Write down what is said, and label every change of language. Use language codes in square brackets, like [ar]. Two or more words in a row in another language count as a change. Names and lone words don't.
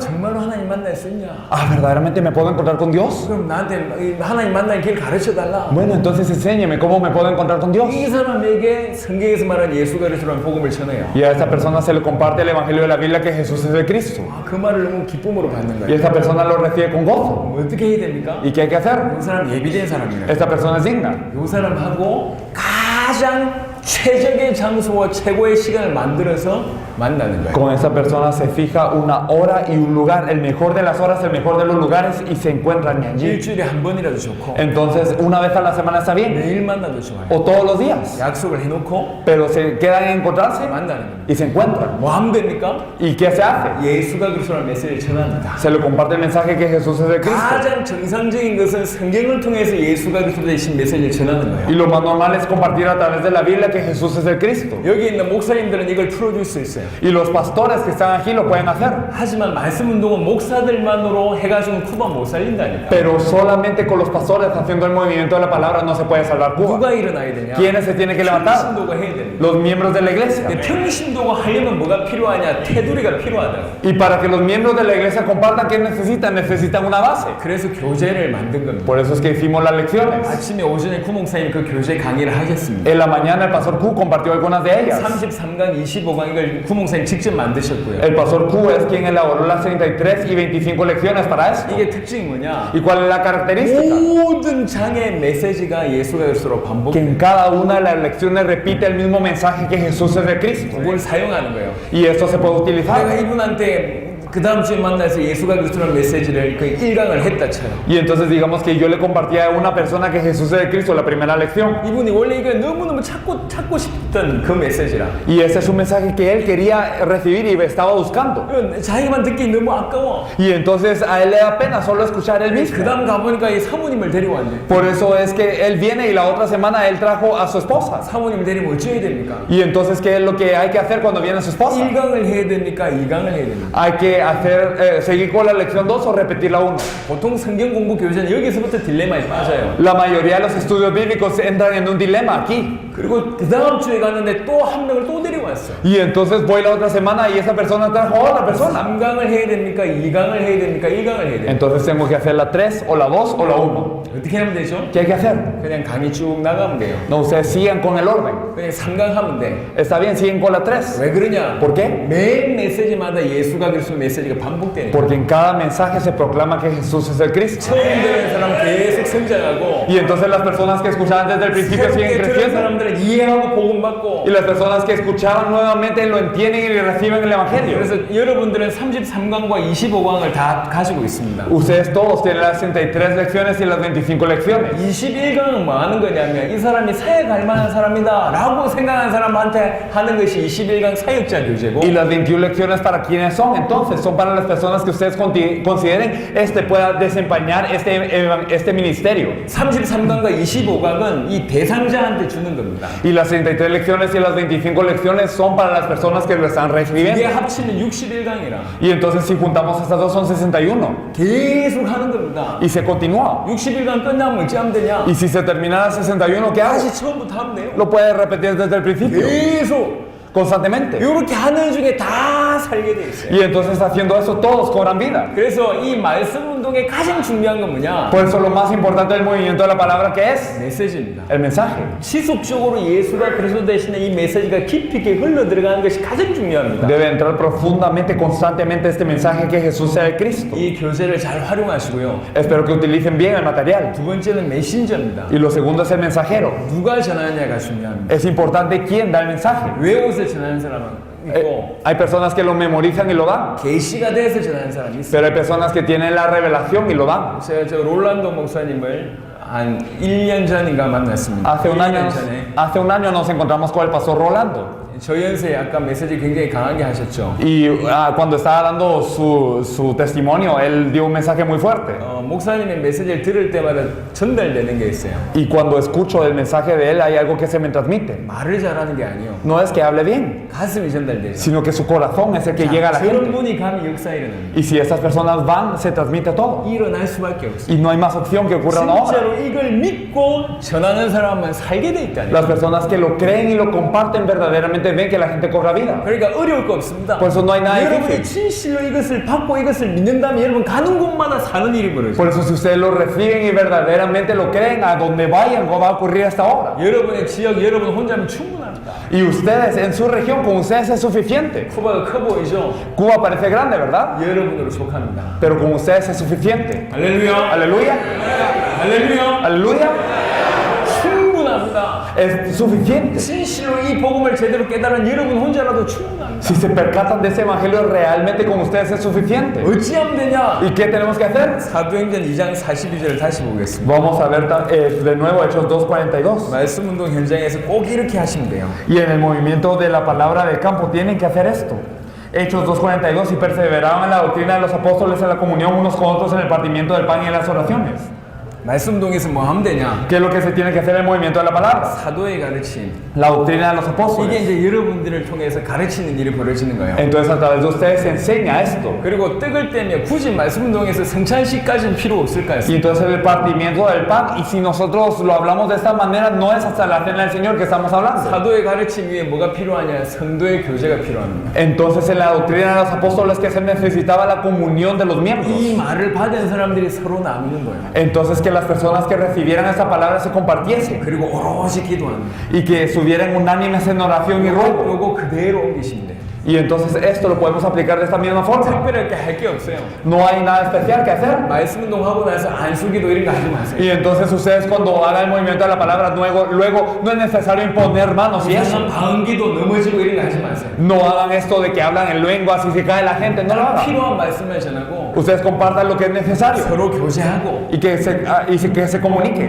[ko] 정말로 하나님 만날 수 있냐? [es] Ah, ¿verdaderamente me puedo encontrar con Dios? [ko] 그럼 나한테 이 하나님 만날 길 가르쳐 달라. [es] Bueno, entonces enséñeme cómo me puedo encontrar con Dios. [ko] 이 사람에게 성경에서 말한 예수 그리스도라는 복음을 전해요. [es] Y a esta persona se le comparte el Evangelio de la Biblia que Jesús es el Cristo. [ko] 아, 그 말을 너무 기쁨으로 받는 [es] Y [ko] 거예요. [es] esta persona lo recibe con gozo. [ko] 뭐 어떻게 해야 됩니까? [es] ¿Y qué hay que hacer? [ko] 이 사람 예비된 사람이에요. [es] Esta persona es digna. [ko] 이 사람하고 가장 최적의 장소와 최고의 시간을 만들어서 만나는 거예요. [es] Con esa persona se fija una hora y un lugar, el mejor de las horas, el mejor de los lugares, y se encuentran allí. [ko] 일주일에 한 번이라도 좋고 [es] Entonces, una vez a la semana está bien, [ko] 매일 만나도 좋아요. [es] o todos los días, [ko] 약속을 해놓고 [es] pero se quedan en encontrarse [ko] 만나는 겁니다. [es] y se encuentran. [ko] 뭐 하면 됩니까? [es] ¿Y qué se hace? [ko] 예수가 그리스도라는 메시지를 전합니다. [es] Se le comparte el mensaje que Jesús es el Cristo. [ko] 가장 정상적인 것은 성경을 통해서 예수가 그리스도 되신 메시지를 전하는 [es] Y [ko] 거예요. [es] lo más normal es compartir a través de la Biblia que Jesús es el Cristo. [ko] 여기 있는 목사님들은 이걸 풀어줄 수 있어요. [es] Y los pastores que están aquí lo pueden hacer. [ko] 하지만 말씀 운동은 목사들만으로 해가지고 쿠바 못 살린다니까. [es] Pero solamente con los pastores haciendo el movimiento de la palabra no se puede salvar Cuba. [ko] 누가 일어나야 되냐? [es] ¿Quiénes se tienen que levantar? [ko] 평신도가 해야 됩니다. [es] Los miembros de la iglesia. [ko] 근데 평신도가 하려면 뭐가 필요하냐? 테두리가 필요하다. [es] Y para que los miembros de la iglesia compartan, ¿qué necesitan? Necesitan una base. [ko] 그래서 교재를 만든 겁니다. [es] Por eso es que hicimos las lecciones. [ko] 아침에 오전에 구목사님 그 교재 강의를 하셨습니다. [es] En la mañana el pastor Q compartió algunas de ellas. [ko] 33강, 25강 이걸 구목사님 직접 만드셨고요. [es] El pastor Q es quien elaboró las 33 y 25 lecciones para esto. [ko] 이게 특징이 뭐냐? [es] ¿Y cuál es la característica? [ko] 모든 장의 메시지가 예수가 그리스도로 [es] Que [ko] 반복돼요. [es] en cada una de las lecciones repite el mismo mensaje que Jesús es de Cristo. [ko] 그걸 사용하는 거예요. [es] Y esto se puede [ko] 내가 [es] utilizar. [ko] 이분한테 그 다음 주에 만나서 예수가 그리스도라는 메시지를 그 1강을 했다 쳐요. [es] Y entonces digamos que yo le compartía a una persona que Jesús es de Cristo la primera lección. [ko] 이분이 원래 이거 너무너무 찾고 싶던 그 메시지라. [es] Y ese es un mensaje que él quería recibir y estaba buscando. [ko] 이건 자기만 듣기 너무 아까워. [es] Y entonces a él le da pena solo escuchar él [ko] 그 [es] mismo. [ko] 다음 가보니까 이 사모님을 데려왔네. [es] Por eso es que él viene y la otra semana él trajo a su esposa. [ko] 사모님 데리면 어찌해야 됩니까? [es] Y entonces, ¿qué es lo que hay que hacer cuando viene su esposa? [ko] 1강을 해야 됩니까? 2강을 해야 됩니까? [es] Hay que hacer, seguir con la lección 2 o repetir la 1. [ko] 보통 성경 공부 교재는 여기서부터 딜레마에 빠져요. [es] La mayoría de los estudios bíblicos entran en un dilema aquí. [ko] 그리고 그 다음 주에 갔는데 또 한 명을 또 데려왔어. [es] Y entonces voy la otra semana y esa persona trajo a otra persona. [ko] 3강을 해야 됩니까? 2강을 해야 됩니까? 1강을 해야 됩니까? [es] Entonces tengo que hacer la 3 o la 2 o la 1. [ko] 어떻게 하면 되죠? [es] ¿Qué hay que hacer? [ko] 그냥 강의 쭉 나가면 돼요. [es] No, ustedes sigan con el orden. [ko] 그냥 3강 하면 돼. [es] Está bien, siguen con la 3. [ko] 왜 그러냐? [es] ¿Por qué? [ko] 매 메시지마다 예수가 그리스도 메시지가 반복되는 거예요. [es] Porque en cada mensaje se proclama que Jesús es el Cristo. [ko] 처음 듣는 사람 계속 성장하고 [es] Y entonces las personas que escuchaban desde el principio siguen [ko] 새롭게 들은 [es] creciendo. [ko] 사람들은 이해하고 복음받고. [es] Y las personas que escuchaban nuevamente lo entienden y reciben el Evangelio. [ko] 그래서 여러분들은 33강과 25강을 다 가지고 있습니다. [es] Ustedes todos tienen las 63 lecciones y las 25 lecciones. [ko] 21강은 뭐 하는 거냐면 이 사람이 사역 할 만한 사람이다 라고 생각하는 사람한테 하는 것이 21강 사역자 교재고 [es] Y las 21 lecciones para quienes son, entonces, son para las personas que ustedes consideren pueda desempeñar este ministerio. [ko] 33강과 25강은 이 대상자한테 주는 겁니다. [es] Y las 33 lecciones y las 25 lecciones son para las personas que lo están [ko] 이게 [es] recibiendo. [ko] 합치면 61강이라 [es] Y entonces si juntamos estas dos son 61. [ko] 계속 하는 겁니다. [es] Y se continúa. [ko] 61강 끝나면 어찌 하면 되냐? [es] Y si se termina la 61, ¿qué hago? [ko] 다시 처음부터 하면 돼요. [es] Lo puedes repetir desde el principio, [ko] 계속 [es] constantemente. [ko] 이렇게 하는 중에 다 살게 돼 있어요. [es] Y entonces haciendo eso todos cobran vida. [ko] 그래서 이 말씀 운동의 가장 중요한 건 뭐냐? [es] Por eso lo más importante del movimiento de la palabra que es [ko] 메시지입니다. [es] el mensaje. [ko] 지속적으로 예수가 그리스도 대신에 이 메시지가 깊이 있게 흘러 들어가는 것이 가장 중요합니다. [es] Debe entrar profundamente, constantemente este mensaje que Jesús sea el Cristo. [ko] 이 교재를 잘 활용하시고요. [es] Espero que utilicen bien el material. [ko] 두 번째는 메신저입니다. [es] Y lo segundo es el mensajero. [ko] 누가 전하느냐가 중요합니다. [es] Es importante quién da el mensaje. [ko] 외워서 전하는 사람은 있고 [es] Hay personas que lo memorizan y lo dan, [ko] 계시가 돼서 전하는 사람이 있어요. [es] pero hay personas que tienen la revelación y lo dan. [ko] 제가 저 롤란도 목사님을 한 1년 전인가 만났습니다. [es] Hace un [ko] 1년 [es] año, [ko] 전에 [es] hace un año nos encontramos con el pastor Rolando. [ko] 저연세 아까 메시지 굉장히 강하게 하셨죠. [es] Y cuando estaba dando su testimonio, él dio un mensaje muy fuerte. [ko] 목사님의 메시지를 들을 때마다 전달되는 게 있어요. [es] Y cuando escucho el mensaje de él, hay algo que se me transmite. [ko] 말을 잘하는 게 아니에요. [es] No es que hable bien, [ko] 가슴이 전달되죠. [es] sino que su corazón es el que llega a la [ko] 저런 [es] gente. [ko] 분이 가면 역사 일어납니다. [es] Y si estas personas van, se transmite todo. [ko] 일어날 수밖에 없어요. [es] Y no hay más opción que ocurra una obra. [ko] 진짜로 이걸 믿고 전하는 사람은 살게 돼 있다니. [es] Las personas que lo creen y lo comparten verdaderamente ven que la gente cobra vida. [ko] 그러니까 어려울 거 없습니다. [es] Por eso no hay nada [ko] 여러분이 [es] difícil. [ko] 진실로 이것을 받고 이것을 믿는다면 여러분 가는 곳마다 사는 일이 벌어져요. [es] Por eso si ustedes lo reciben y verdaderamente lo creen, a donde vayan va a ocurrir esta obra. [ko] 여러분의 지역 여러분 혼자면 충분합니다. [es] Y ustedes en su región, con ustedes es suficiente. [ko] 쿠바가 커 보이죠? [es] Cuba parece grande, ¿verdad? [ko] 여러분으로 속합니다. [es] Pero con ustedes es suficiente. [ko] 할렐루야. [es] Aleluya. [ko] 할렐루야. [es] Aleluya. [ko] 충분합니다. [es] Es suficiente. [ko] 진실로 이 복음을 제대로 깨달은 여러분 혼자라도 충분합니다. [es] Si se percatan de ese evangelio, realmente con ustedes es suficiente. [ko] 어찌하면 되냐? [es] ¿Y qué tenemos que hacer? [ko] 사도행전 2장 42절을 다시 보겠습니다. [es] Vamos a ver de nuevo Hechos 2:42. [ko] 말씀 운동 현장에서 꼭 이렇게 하시면 돼요. [es] Y en el movimiento de la palabra de campo tienen que hacer esto. Hechos 2:42, y perseveraban en la doctrina de los apóstoles, en la comunión unos con otros, en el partimiento del pan y en las oraciones. [ko] 말씀 운동에서 뭐 하면 되냐? [es] ¿Qué es lo que se tiene que hacer en el movimiento de la palabra? [ko] 사도의 가르침. [es] La doctrina de los [ko] 이게 [es] apóstoles. [ko] 이제 여러분들을 통해서 가르치는 일이 벌어지는 거예요. [es] Entonces a través de ustedes se enseña esto. [ko] 그리고 떡을 떼며 굳이 말씀 운동에서 성찬식까지는 필요 없을까요? [es] Y entonces el partimiento del pan, y si nosotros lo hablamos de esta manera, no es hasta la cena del Señor que estamos hablando. [ko] 사도의 가르침 위에 뭐가 필요하냐? 성도의 교제가 필요합니다. [es] Entonces en la doctrina de los apóstoles que se necesitaba la comunión de los miembros. [ko] 이 말을 받은 사람들이 서로 나누는 거예요. [es] Entonces que las personas que recibieran esta palabra se compartiesen. [ko] 그리고 오롯이 기도합니다. [es] Y que estuvieran unánimes en oración y ruego. [ko] 요거 그대로 옮기시면 돼요. [es] Y entonces esto lo podemos aplicar de esta misma forma. [ko] 특별하게 할 게 없어요. [es] No hay nada especial que hacer. [ko] 말씀 운동하고 나서 안수기도 이런 거 하지 마세요. [es] Y entonces ustedes cuando hagan el movimiento de la palabra, luego no es necesario imponer manos y eso. [ko] 이상한 방언기도 넘어지고 이런 거 하지 마세요. [es] No hagan esto de que hablan en lenguas y se cae la gente, no lo hagan. [ko] 필요한 말씀을 전하고 [es] Ustedes compartan lo que es necesario [ko] 서로 교제하고 [es] y que se comuniquen.